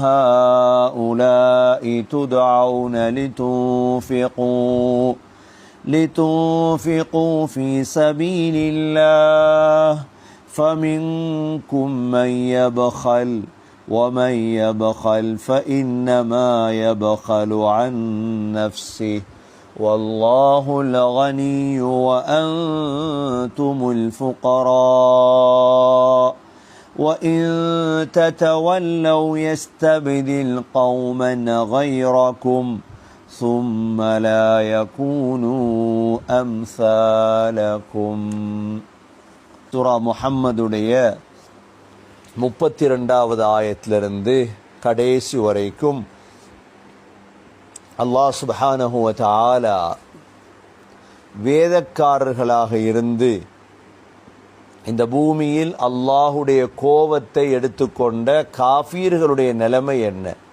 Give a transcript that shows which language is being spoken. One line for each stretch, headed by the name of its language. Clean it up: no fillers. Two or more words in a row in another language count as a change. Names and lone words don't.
Arabic: هؤلاء تدعون لتنفقوا في سبيل الله فمنكم من يبخل ومن يبخل فإنما يبخل عن نفسه والله الغني وأنتم الفقراء وإن تتولوا يستبدل قوما غيركم ثم لا يكونوا أمثالكم.
Tamil: சூரா முஹம்மதுடைய 32வது ஆயத்திலிருந்து கடைசி வரைக்கும்
Arabic: الله سبحانه وتعالى
Tamil: வேதக்காரர்களாக இருந்து இந்த பூமியில் அல்லாஹுடைய கோபத்தை எடுத்துக்கொண்ட காஃபீர்களுடைய நிலைமை என்ன,